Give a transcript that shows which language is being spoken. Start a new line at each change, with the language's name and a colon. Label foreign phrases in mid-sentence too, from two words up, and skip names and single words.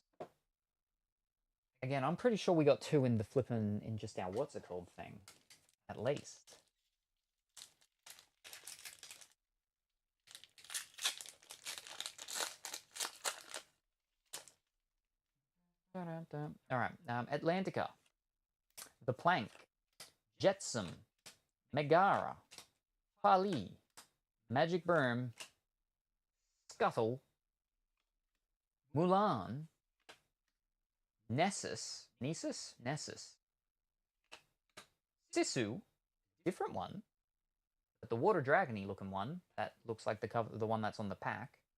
English: Again, I'm pretty sure we got 2 in the flippin' in just our what's it called thing. At least. Alright, Atlantica. The Plank. Jetsam. Megara. Pali. Magic Broom. Scuttle. Mulan. Nessus. Sisu. Different one. But the water dragony looking one. That looks like the cover, the one that's on the pack.